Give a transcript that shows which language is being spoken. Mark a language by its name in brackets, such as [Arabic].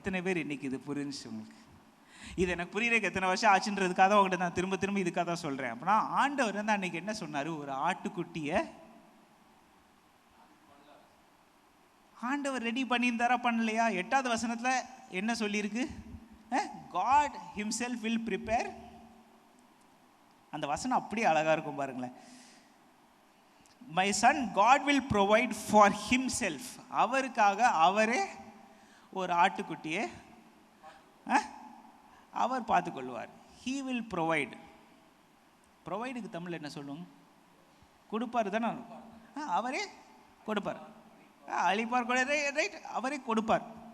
[Tamil] எத்தனை பேர் இன்னைக்கு இது புரிஞ்சு உங்களுக்கு? இது எனக்கு புரியறதுக்கு எத்தனை வருஷம் ஆச்சுன்றதுக்காக தான் உங்கள்கிட்ட நான் திரும்ப திரும்ப இதுக்காக தான் சொல்கிறேன். அப்படின்னா ஆண்டவர் வந்து அன்னைக்கு என்ன சொன்னார்? ஒரு ஆட்டுக்குட்டியை ஆண்டவர் ரெடி பண்ணியிருந்தாரா பண்ணலையா? 8வது வசனத்தில் என்ன சொல்லியிருக்கு? [English] God himself will prepare. [Tamil] அந்த வசனம் அப்படியே அழகாக இருக்கும் பாருங்களேன். [English] My son God will provide for himself. [Tamil] அவருக்காக அவரே ஒரு ஆட்டுக்குட்டியை அவர் பார்த்துக்கொள்வார். [English] He will provide. [Tamil] ப்ரொவைடுக்கு தமிழ் என்ன சொல்லுங்க? கொடுப்பார் தானே. அவரே கொடுப்பார், அழிப்பார், ரைட், அவரே கொடுப்பார்.